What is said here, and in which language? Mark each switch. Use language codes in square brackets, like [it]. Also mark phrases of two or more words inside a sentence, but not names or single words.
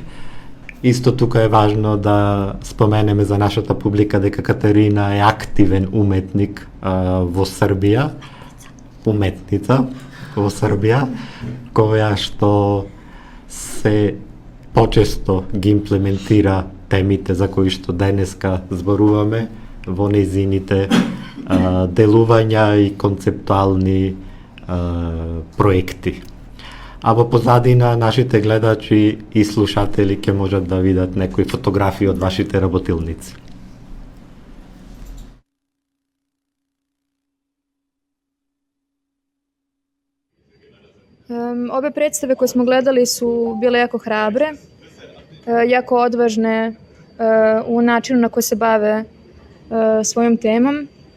[mk] Исто тука е важно да споменеме за нашата публика дека Катарина е активен уметник во Србија, уметница во Србија, која што се почесто ги имплементира темите за кои што денеска зборуваме во нејзините делувања и концептуални проекти. А во позадина нашите гледачи и слушатели ќе можат да видат некои фотографии од вашите работилници. [sr] Obe predstave koje smo gledali su bile jako hrabre, jako odvažne u načinu na koji se bave svojom temom.